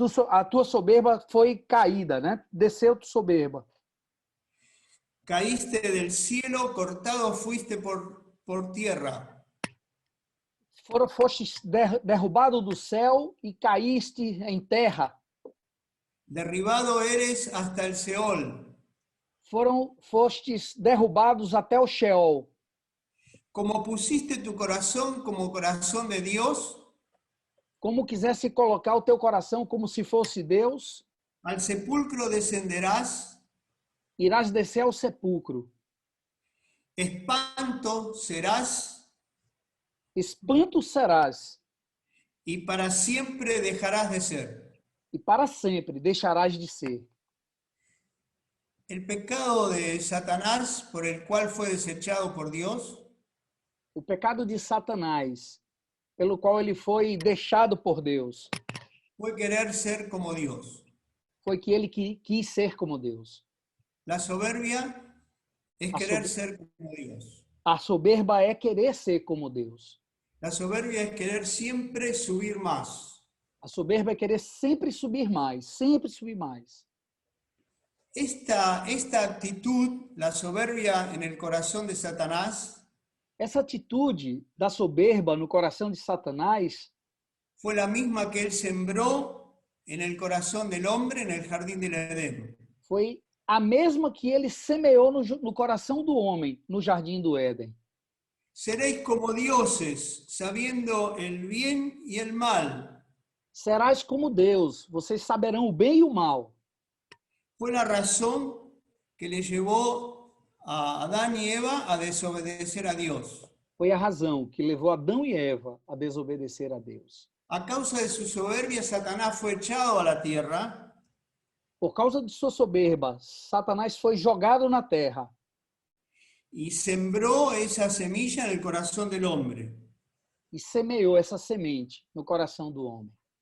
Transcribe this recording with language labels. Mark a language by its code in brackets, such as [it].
[pt] a tua soberba foi caída, né? Desceu tua soberba. [es] Caíste del cielo, cortado fuiste por tierra. [pt] Foste derrubado do céu e caíste em terra. [es] Derribado eres hasta el Seol. [pt] Fostes derrubados até o Sheol. [es] Como pusiste tu corazón como corazón de Dios, [pt] Como quisesse colocar o teu coração como se fosse Deus, [es] al sepulcro descenderás, [pt] irás descer ao sepulcro. [es] espanto serás, [pt] Espanto serás, [es] y para siempre dejarás de ser. [pt] e para sempre deixarás de ser. [es] El pecado de Satanás, por el cual fue desechado por Dios, [pt] O pecado de Satanás, pelo qual ele foi deixado por Deus, [es] fue querer ser como Dios. [pt] foi que ele quis ser como Deus. [es] La soberbia es querer ser como Dios. [pt] A soberba é querer ser como Deus. [es] La soberbia es querer siempre subir más. [pt] A soberba é querer sempre subir mais, sempre subir mais. [es] Esta actitud, la soberbia en el corazón de Satanás, [pt] Essa atitude da soberba no coração de Satanás [es] fue la misma que él sembró en el corazón del hombre en el jardín del Edén. [pt] foi a mesma que ele semeou no coração do homem no jardim do Éden. [es] Seréis como dioses, sabiendo el bien y el mal. [pt] Serás como Deus, vocês saberão o bem e o mal. [es] Fue la razón que le llevó a Adán y Eva a desobedecer a Dios. [pt] Foi a razão que levou Adão e Eva a desobedecer a Deus. [es] A causa de su soberbia, Satanás fue echado a la tierra [pt] Por causa de sua soberba, Satanás foi jogado na terra [es] y sembró esa semilla en el corazón del hombre. [pt] e semeou essa semente no coração do homem.